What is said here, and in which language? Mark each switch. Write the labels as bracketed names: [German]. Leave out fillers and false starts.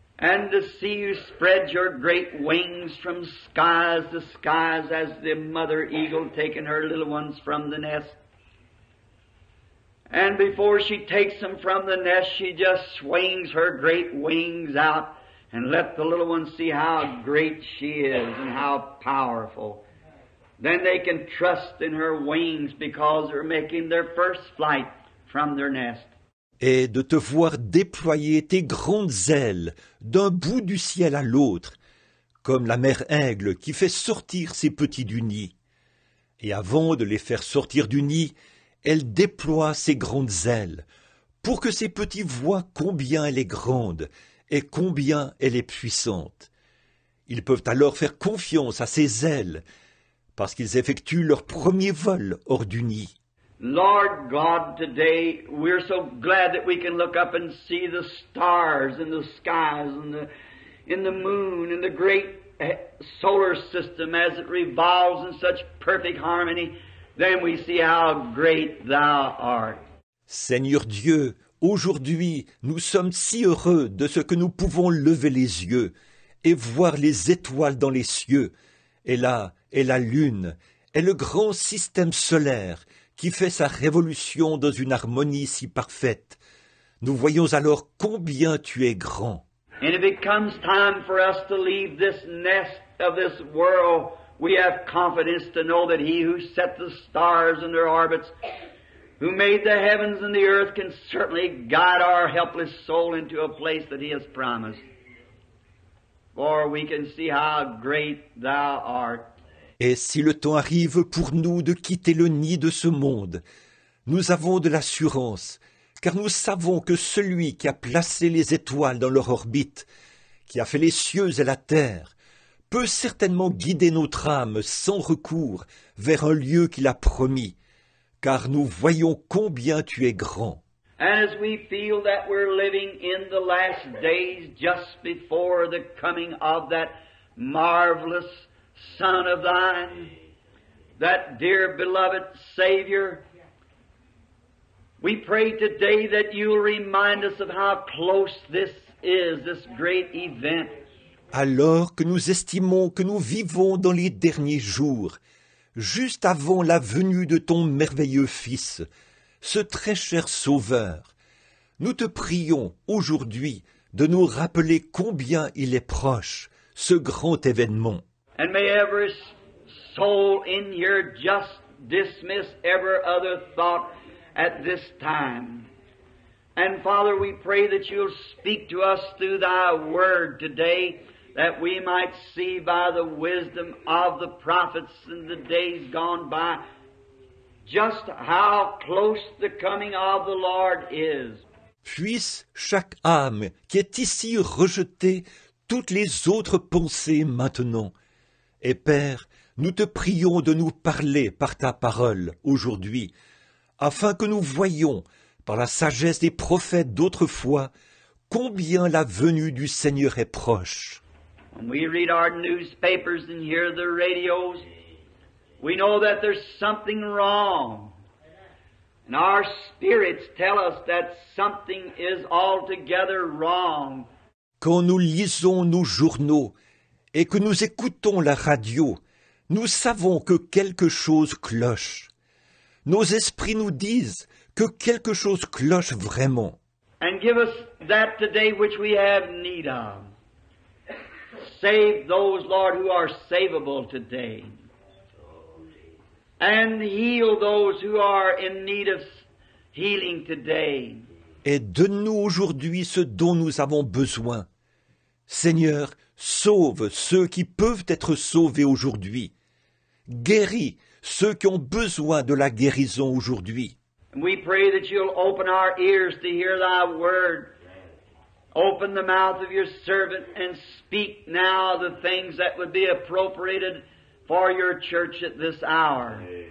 [English] And to see you spread your great wings from skies to skies as the mother eagle taking her little ones from the nest. And before she takes them from the nest, she just swings her great wings out and let the little ones see how great she is and how powerful. Then they can trust in her wings because they're making their first flight from their nest. [French] Et de te voir déployer tes grandes ailes d'un bout du ciel à l'autre, comme la mère aigle qui fait sortir ses petits du nid. Et avant de les faire sortir du nid, elle déploie ses grandes ailes, pour que ces petits voient combien elle est grande et combien elle est puissante. Ils peuvent alors faire confiance à ses ailes, parce qu'ils effectuent leur premier vol hors du nid. [English] Lord God, today we're so glad that we can look up and see the stars in the skies and in the moon and the great solar system as it revolves in such perfect harmony. Then we see how great Thou art. [French] Seigneur Dieu, aujourd'hui nous sommes si heureux de ce que nous pouvons lever les yeux et voir les étoiles dans les cieux, et la lune, et le grand système solaire qui fait sa révolution dans une harmonie si parfaite. Nous voyons alors combien tu es grand. [English] And if it comes time for us to leave this nest of this world, we have confidence to know that He who set the stars in their orbits, who made the heavens and the earth, can certainly guide our helpless soul into a place that He has promised. For we can see how great Thou art. [French] Et si le temps arrive pour nous de quitter le nid de ce monde, nous avons de l'assurance, car nous savons que celui qui a placé les étoiles dans leur orbite, qui a fait les cieux et la terre, peut certainement guider notre âme sans recours vers un lieu qu'il a promis, car nous voyons combien tu es grand. [English] And as we feel that we're living in the last days just before the coming of that marvelous Son of Thine, that dear beloved Savior, we pray today that You'll remind us of how close this is, this great event. [French] Alors que nous estimons que nous vivons dans les derniers jours, juste avant la venue de ton merveilleux Fils, ce très cher Sauveur, nous te prions aujourd'hui de nous rappeler combien il est proche, ce grand événement. [English] And may every soul in here just dismiss every other thought at this time. And Father, we pray that You'll speak to us through Thy Word today, that we might see by the wisdom of the prophets in the days gone by just how close the coming of the Lord is. [French] Puisse chaque âme qui est ici rejeter toutes les autres pensées maintenant. Et Père, nous te prions de nous parler par ta parole aujourd'hui, afin que nous voyions, par la sagesse des prophètes d'autrefois, combien la venue du Seigneur est proche. [English] When we read our newspapers and hear the radios, we know that there's something wrong. And our spirits tell us that something is altogether wrong. [French] Quand nous lisons nos journaux et que nous écoutons la radio, nous savons que quelque chose cloche. Nos esprits nous disent que quelque chose cloche vraiment. [English] And give us that today which we have need of. save those, Lord, who are savable today. And heal those who are in need of healing today. [French] Et donne-nous aujourd'hui ce dont nous avons besoin. Seigneur, sauve ceux qui peuvent être sauvés aujourd'hui. Guéris ceux qui ont besoin de la guérison aujourd'hui. [English] And we pray that you'll open our ears to hear thy word. Open the mouth of your servant and speak now the things that would be appropriated for your church at this hour.